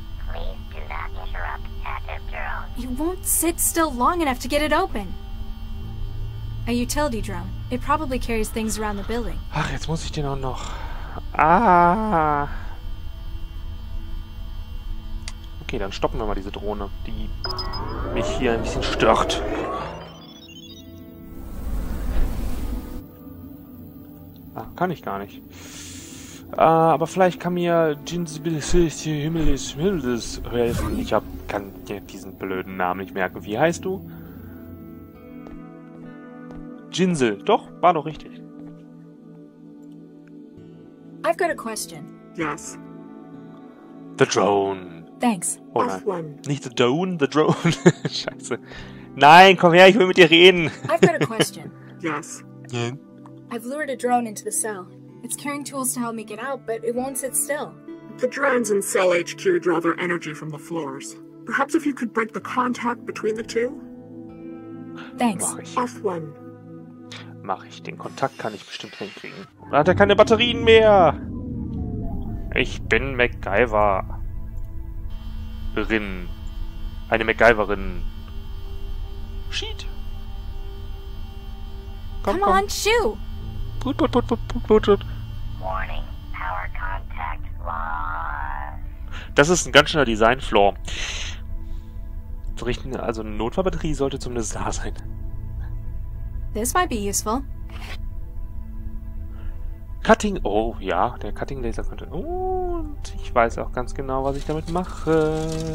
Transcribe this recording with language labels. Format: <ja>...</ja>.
<en>Please do not interrupt active drone. You won't sit still long enough to get it open. A utility drone. It probably carries things around the building.</en> <de>Ach, jetzt muss ich den auch noch... Ah. Okay, dann stoppen wir mal diese Drohne, die mich hier ein bisschen stört. Ah, kann ich gar nicht. Aber vielleicht kann mir Himmels helfen. Ich kann diesen blöden Namen nicht merken. Wie heißt du? Jinsel. Doch, war doch richtig.</de> <en>I've got a question. Yes. The Drone. Thanks.</en> <de>Oh nein. Nicht The Drone, The Drone. Scheiße. Nein, komm her, ich will mit dir reden.</de> <en>I've got a question. Yes. Yeah. I've lured a drone into the cell. It's carrying tools to help me get out, but it won't sit still. The drones in Cell HQ draw their energy from the floors. Perhaps if you could break the contact between the two? Thanks.</en> <de>Mach ich. F1. Mach ich. Den Kontakt kann ich bestimmt hinkriegen. Dann hat er keine Batterien mehr. Ich bin MacGyver. Eine MacGyverin. Sheet. Komm,</de> <en>Come on, shoot! Put. Warning, power contact lost.</en> <de>Das ist ein ganz schöner Design-Flaw. Also eine Notfallbatterie sollte zumindest da sein.</de> <en>This might be useful. Cutting...</en> <de>Oh, ja, der Cutting-Laser könnte... Und ich weiß auch ganz genau, was ich damit mache.</de>